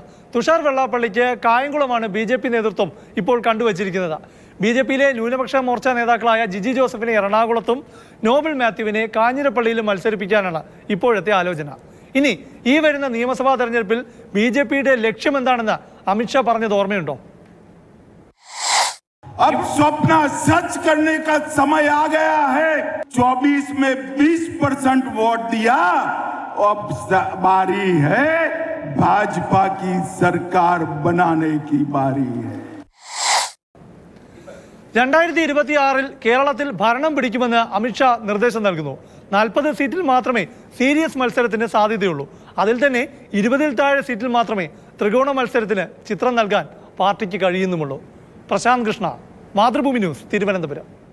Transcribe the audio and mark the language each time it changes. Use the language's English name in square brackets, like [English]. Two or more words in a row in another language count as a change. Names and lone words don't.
[Malayalam] തുഷാർ വെള്ളാപ്പള്ളിക്ക് കായംകുളമാണ് ബി.ജെ.പി. നേതൃത്വം ഇപ്പോൾ കണ്ടുവച്ചിരിക്കുന്നത്. ബി.ജെ.പിയിലെ ന്യൂനപക്ഷ മോർച്ച നേതാക്കളായ ജിജി ജോസഫിനെ എറണാകുളത്തും നോബൽ മാത്യുവിനെ കാഞ്ഞിരപ്പള്ളിയിലും മത്സരിപ്പിക്കാനാണ് ഇപ്പോഴത്തെ ആലോചന. ഇനി ഈ വരുന്ന നിയമസഭാ തെരഞ്ഞെടുപ്പിൽ ബി.ജെ.പിയുടെ ലക്ഷ്യം എന്താണെന്ന് അമിത്ഷാ പറഞ്ഞത് ഓർമ്മയുണ്ടോ? [Hindi] अब स्वप्न सच करने का समय आ गया है. 24 में 20% वोट दिया. अब बारी है भाजपा की सरकार बनाने की बारी है. [Malayalam] 2026 കേരളത്തിൽ ഭരണം പിടിക്കുമെന്ന് അമിത്ഷാ നിർദ്ദേശം നൽകുന്നു. 40 സീറ്റിൽ മാത്രമേ സീരിയസ് മത്സരത്തിന് സാധ്യതയുള്ളൂ. അതിൽ തന്നെ 20-ൽ താഴെ സീറ്റിൽ മാത്രമേ ത്രികോണ മത്സരത്തിന് ചിത്രം നൽകാൻ പാർട്ടിക്ക് കഴിയുന്നുമുള്ളൂ. പ്രശാന്ത് കൃഷ്ണ, മാതൃഭൂമി ന്യൂസ്, തിരുവനന്തപുരം.